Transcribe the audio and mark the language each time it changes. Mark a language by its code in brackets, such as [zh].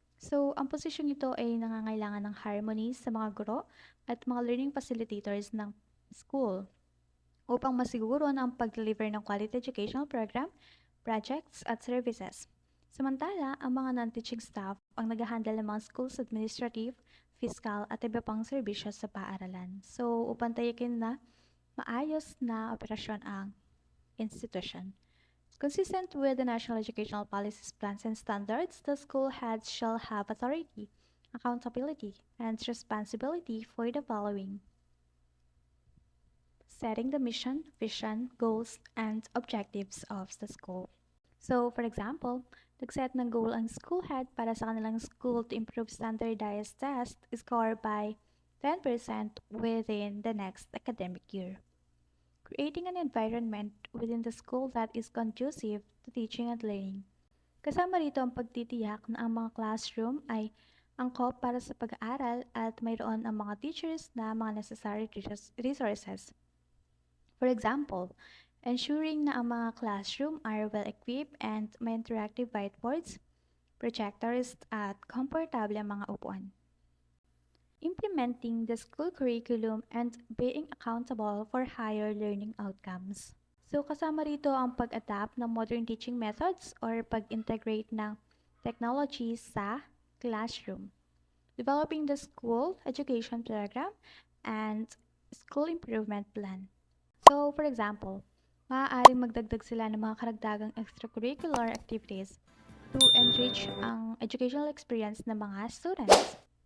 [tl] So, ang posisyong ito ay nangangailangan ng harmony sa mga guro at mga learning facilitators ng school upang masiguro na ang pag-deliver ng quality educational program, projects, at services. Samantala, ang mga non-teaching staff ang nag-handle ng mga school's administrative, fiscal, at iba pang serbisyo sa paaralan. So, upang tayakin na maayos na operasyon ang institution. [en] Consistent with the National Educational Policies, Plans, and Standards, the school heads shall have authority, accountability, and responsibility for the following: setting the mission, vision, goals, and objectives of the school. So, for example, [tl] nag-set ng [en] goal ang school head [tl] para sa kanilang [en] school to improve standardized test score by 10% within the next academic year. Creating an environment within the school that is conducive to teaching and learning. [tl] Kasama rito ang pagtitiyak na ang mga classroom ay angkop para sa pag-aaral at mayroon ang mga teachers na mga necessary resources. [en] For example, ensuring [tl] na ang mga [en] classroom are well-equipped and may interactive whiteboards, projectors, [tl] at komportable ang mga upuan. [en] Implementing the school curriculum and being accountable for higher learning outcomes. [tl] So, kasama rito ang pag-adapt ng modern teaching methods or pag-integrate ng technology sa classroom. [en] Developing the school education program and school improvement plan. [tl] So, for example, maaaring magdagdag sila ng mga karagdagang extracurricular activities [en] to enrich [tl] ang educational experience ng mga students.